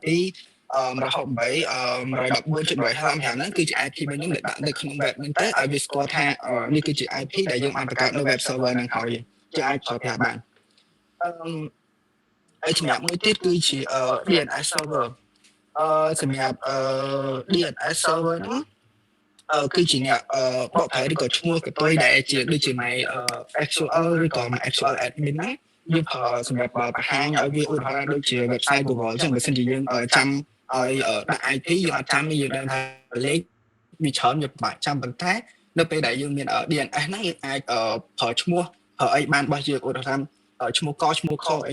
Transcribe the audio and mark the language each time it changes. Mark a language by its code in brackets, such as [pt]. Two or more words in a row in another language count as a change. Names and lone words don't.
[km] 168 114.155 ហ្នឹងគឺជា IP របស់យើងដែលដាក់នៅក្នុង web ហ្នឹងទៅឲ្យវាស្គាល់ថានេះគឺជា IP ដែលយើងបានបង្កើតនៅ [en] web server [km] ហ្នឹងហើយយើងអាចប្រើប្រាស់បានហើយសម្រាប់មួយទៀតគឺជា [en] DNS server [km] សម្រាប់ [en] DNS server [km] ហ្នឹងគឺជាអ្នកបកប្រែឬក៏ឈ្មោះកតុយដែលជាដូចជា [en] my actual [km] ឬក៏ [en] my actual admin [km] ហ្នឹងយើងប្រើសម្រាប់បង្ហាញឲ្យ វាឧទាហរណ៍ដូចជា website Google អញ្ចឹងបើសិនជាយើងចាំឲ្យដាក់ IP យើងអត់ចាំទេយើងដឹងថាលេខវាច្រើនវាពិបាកចាំប៉ុន្តែនៅពេលដែលយើងមាន DNS ហ្នឹងយើងអាចប្រើឈ្មោះប្រើអីបានរបស់យើងឧទាហរណ៍ឈ្មោះកឈ្មោះខអី